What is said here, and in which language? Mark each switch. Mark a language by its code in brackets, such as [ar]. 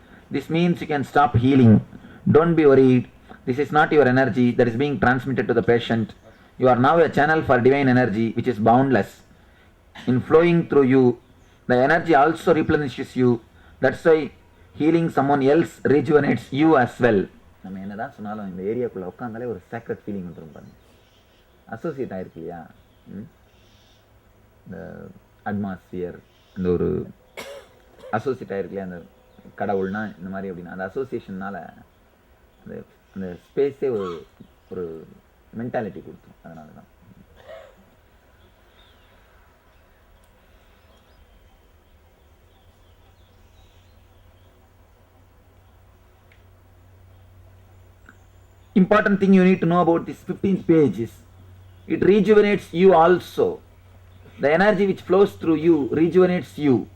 [en] This means you can stop healing. Don't be worried. This is not your energy that is being transmitted to the patient. You are now a channel for divine energy which is boundless. In flowing through you, the energy also replenishes you. That's why healing someone else rejuvenates you as well. [ta] நம்ம என்னதான் சொன்னாலும் இந்த ஏரியாக்குள்ளே உட்காந்தாலே ஒரு sacred feeling வந்துடும் பாருங்க. Associate ஆயிருக்கு இல்லையா, இந்த அட்மாஸ்பியர், இந்த ஒரு அசோசியேட் ஆயிருக்கு இல்லையா, அந்த கடவுள்னா இந்த மாதிரி அப்படின்னா அந்த அசோசியேஷன்னால அந்த அந்த ஸ்பேஸே ஒரு மென்டாலிட்டி கொடுத்தோம். அதனால தான் [en] important thing you need to know about this 15th page is it rejuvenates you also. The energy which flows through you rejuvenates you.